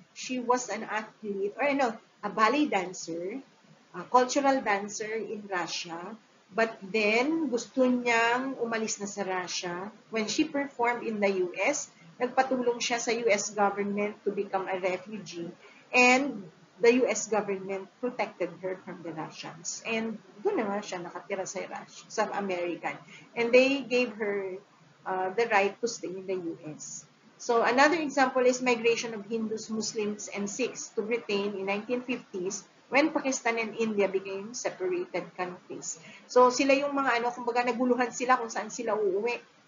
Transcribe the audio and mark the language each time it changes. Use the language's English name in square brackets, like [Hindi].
[English] She was an athlete, or a ballet dancer, a cultural dancer in Russia. [Filipino] But then, gusto niyang umalis na sa Russia. [English] When she performed in the US, [Filipino] nagpatulong siya sa [English] US government to become a refugee. And the US government protected her from the Russians. [Filipino] And doon na siya nakatira sa American. [English] And they gave her the right to stay in the US. So another example is migration of Hindus, Muslims, and Sikhs to Britain in 1950s when Pakistan and India became separated countries. [Filipino] So sila yung mga kumbaga naguluhan sila kung saan sila uuwi.